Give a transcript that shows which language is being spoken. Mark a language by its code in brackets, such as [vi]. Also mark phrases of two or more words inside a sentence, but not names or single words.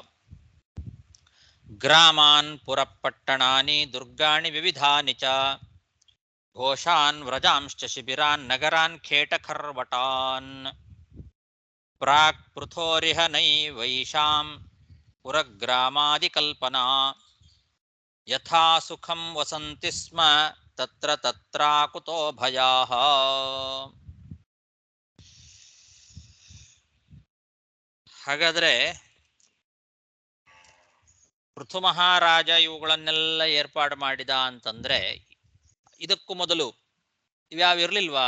[sa] ಗ್ರಾಮಾನ್ ಪುರಪಟ್ಟಣಾನಿ ದುರ್ಗಾಣಿ ವಿವಿಧಾನಿ ಚ ಘೋಷಾನ್ ವ್ರಜಾಂಶ್ಚ ಶಿಬಿರಾನ್ ನಗರಾನ್ ಖೇಟಖರ್ವಟಾನ್ ಪ್ರಾಕ್ ಪೃಥೋರಿಹ ನೈವೈಷಾಂ ಪುರಗ್ರಾಮಾದಿಕಲ್ಪನಾ ಯಥಾ ಸುಖಂ ವಸಂತಿ ಸ್ಮ ತತ್ರ ತತ್ರಾಕುತೋ ಭಯಾಃ. [kn] ಹಾಗಾದ್ರೆ ಪೃಥು ಮಹಾರಾಜ ಇವುಗಳನ್ನೆಲ್ಲ ಏರ್ಪಾಡು ಮಾಡಿದ ಅಂತಂದ್ರೆ ಇದಕ್ಕೂ ಮೊದಲು ಇವ್ಯಾವ ಇರ್ಲಿಲ್ವಾ?